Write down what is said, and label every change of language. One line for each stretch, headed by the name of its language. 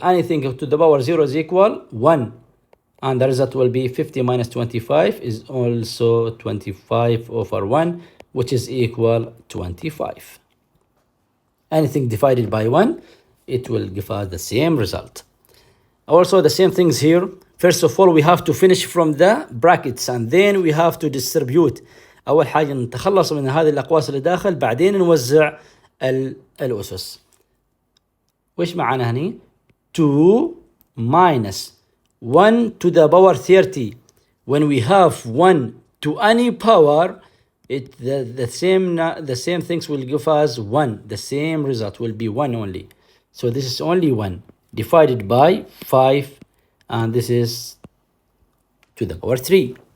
English: Anything to the power 0 is equal 1. And the result will be 50 minus 25 is also 25 over 1, which is equal 25. Anything divided by 1, it will give us the same result. Also the same things here. First of all, we have to finish from the brackets and then we have to distribute.
Arabic: أول حاجة نتخلص من هذه الأقواس اللي داخل، بعدين نوزع الأسس. وإيش معنا هني؟
English: 2 minus 1 to the power 30. When we have 1 to any power, the same things will give us 1. The same result will be 1 only. So this is only 1 divided by 5, and this is to the power 3.